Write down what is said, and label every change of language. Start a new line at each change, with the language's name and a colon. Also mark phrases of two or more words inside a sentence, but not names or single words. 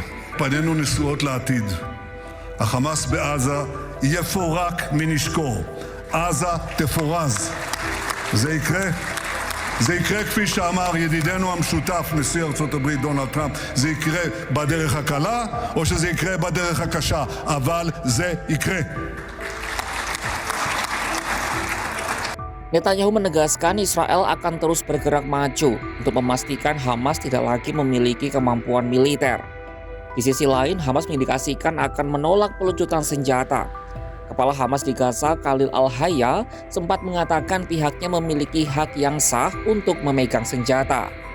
Hebrew: פנינו נשואות לעתיד. החמאס בעזה יפורק מנשקו. עזה תפורז. זה יקרה. זה יקרה כפי שאמר ידידנו המשותף נשיא ארצות הברית דונלד טראמפ, זה יקרה בדרך הקלה או שזה יקרה בדרך הקשה, אבל זה יקרה.
Indonesian: Netanyahu menegaskan Israel akan terus bergerak maju untuk memastikan Hamas tidak lagi memiliki kemampuan militer. Di sisi lain, Hamas mengindikasikan akan menolak pelucutan senjata. Kepala Hamas di Gaza, Khalil Al-Hayya, sempat mengatakan pihaknya memiliki hak yang sah untuk memegang senjata.